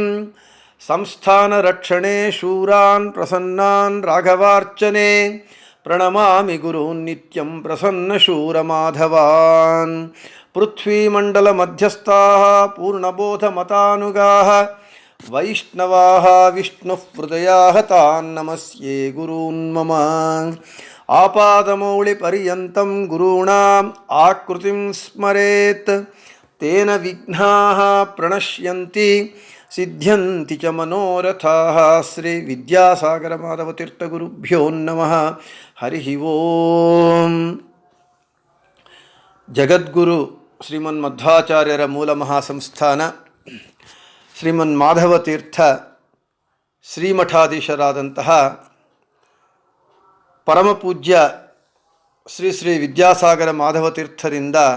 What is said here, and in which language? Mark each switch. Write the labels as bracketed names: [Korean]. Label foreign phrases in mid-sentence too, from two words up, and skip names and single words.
[Sanskrit] ಸಂಸ್ಥಾನ ರಕ್ಷಣೆ ಶೂರಾನ್ ಪ್ರಸನ್ನಾನ್ ರಾಘವಾರ್ಚನೆ ಪ್ರಣಮಾಮಿ ಗುರೂನ್ ನಿತ್ಯಂ ಪ್ರಸನ್ನ ಶೂರಮಾಧವಾನ್. ಪೃಥ್ವೀಮಂಡಲ ಮಧ್ಯಸ್ಥಾಃ ಪೂರ್ಣಬೋಧ ಮತಾನುಗಾಃ ವೈಷ್ಣವಾಃ ವಿಷ್ಣುಃ ಹೃದಯಾಃ ತಾನ್ ನಮಸ್ಯೆ ಗುರೂನ್ ಮಮ. ಆಪಾದಮೌಳಿ ಪರ್ಯಂತಂ ಗುರುಣಾಂ ಆಕೃತಿಂ ಸ್ಮರೇತ್ ತೇನ ವಿಘ್ನಾಃ ಪ್ರಣಶ್ಯಂತಿ ಸಿದ್ಧ್ಯಂತಿ ಚ ಮನೋರಥಾಃ. ಶ್ರೀ ವಿದ್ಯಾಸಾಗರ ಮಾಧವತೀರ್ಥ ಗುರುಭ್ಯೋ ನಮಃ. ಹರಿ ಓಂ. [Kannada] ಜಗದ್ಗುರು ಶ್ರೀಮನ್ಮಧ್ವಾಚಾರ್ಯರ ಮೂಲ ಮಹಾಸಂಸ್ಥಾನ ಶ್ರೀಮನ್ ಮಾಧವತೀರ್ಥ ಶ್ರೀಮಠಾಧೀಶರಾದಂತಹ ಪರಮಪೂಜ್ಯ ಶ್ರೀ ಶ್ರೀ ವಿದ್ಯಾಸಾಗರ ಮಾಧವತೀರ್ಥರಿಂದ